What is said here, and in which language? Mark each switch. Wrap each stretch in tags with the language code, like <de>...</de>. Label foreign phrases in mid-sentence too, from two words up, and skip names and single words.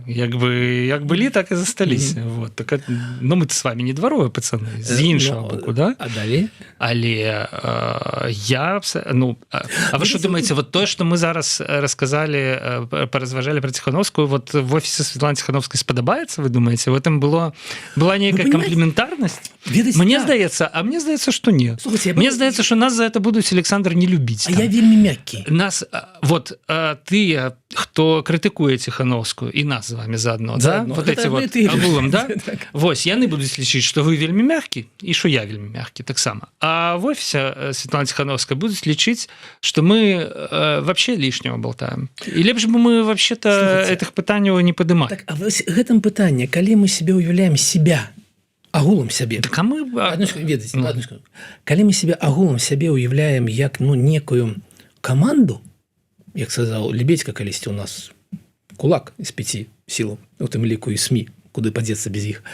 <be>Як былі, так і засталіся.</be> <ru>Мы с вами не дворовыя пацаны,</ru> <be>з іншага боку,</be> <ru>да?</ru> <be>А далей? Але я... А вы што думаеце, вот тое, што мы зараз расказалі, поразважалі про Ціхановскую, вот в офісе Святланы Ціхановскай спадабаецца, вы думаеце?</be> <ru>В этом была</ru> <be>нейкая комплементарнасць? Мне здаецца, што не. Мне здаецца, што нас за это будуць, Александр, не любіць. А я вельмі мяккі. Нас, вот, тыя, хто крытыкуе Ціхановскую, і нас</be> <ru>з вами заодно,</ru> <be>да?</be> <ru>Вот эти вот агулам, да?</ru> <be>Вось, яны будуць лічыць, што вы вельмі мяккі, і што я вельмі мяккі таксама. А в офісе Святланы Ціхановскай будуць лічыць, што мы</be> <ru>вообще лишнего болтаем.</ru> <be>І лепш бы мы</be> <ru>вообще-то этих</ru> <be>пытанняў не падымалі. Так, а вось гэтым пытанне, калі мы себе уяўляем себя, агулам сябе. Так, а мы... Калі мы себе агулам сябе уяўляем як некую каманду, як сказаў Лебедька калісьці, у нас кулак з 5 сілаў, у тым ліку і СМІ, куды падзецца без іх.</be>